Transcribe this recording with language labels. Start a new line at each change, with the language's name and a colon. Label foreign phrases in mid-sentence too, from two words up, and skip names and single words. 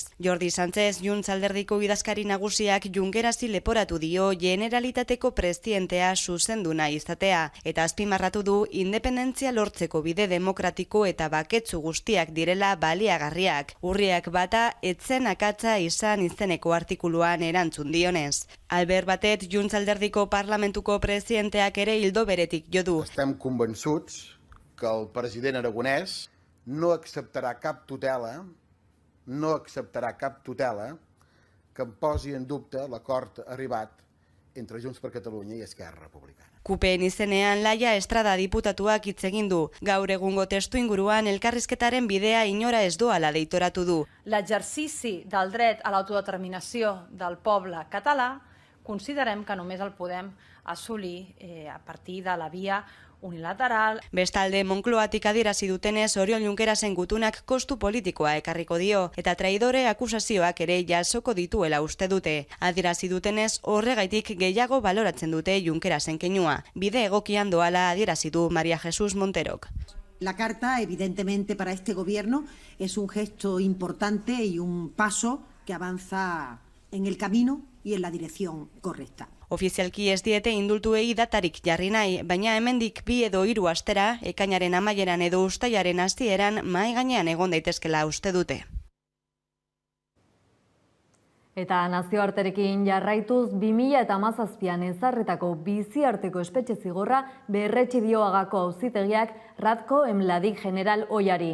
Basque: Jordi Sánchez, Junts alderdiko idazkari nagusiak Junkerasi leporatu dio Generalitateko presidentea zuzendu nahi izatea, eta azpimarratu du independentzia lortzeko bide demokratiko eta baketsu guztiak direla baliagarriak. Urriak bata etzen akatsa izan izeneko artikuluan erantzun dionez. Albert Batet, Junts alderdiko parlamentuko presidenteak ere hildo beretik jo du.
Catalan: Estem convençuts que el president aragonès no acceptarà cap tutela que em posi en dubte l'acord arribat entre Junts per Catalunya i Esquerra Republicana.
Basque: Kupeen izenean Laia Estrada diputatuak hitz egin du. Gaur egungo testu inguruan elkarrizketaren bidea inora ez doala deitoratu du.
Catalan: L'exercici del dret a l'autodeterminació del poble català considerem que només el podem assolir a partir de la via unilateral.
Basque: Bestalde, Moncloatik adierazi dutenez Oriol Junkerasen gutunak kostu politikoa ekarriko dio eta traidore akusazioak ere jasoko dituela uste dute. Adierazi dutenez horregaitik gehiago baloratzen dute Junkerasen keinua. Bide egokian doala adierazi du María Jesús Monterok.
Spanish: La carta, evidentemente, para este gobierno es un gesto importante y un paso que avanza en el camino y en la dirección correcta.
Basque: Ofizialki ez diete indultuei datarik jarri nahi, baina hemendik 2 edo 3 astera, ekainaren amaieran edo uztailaren hasieran mahai gainean egon daitezkela uste dute. Eta nazioarterekin jarraituz 2017an ezarritako biziarteko espetxe zigorra berretsi dio Hagako auzitegiak Ratko Mladic general ohiari.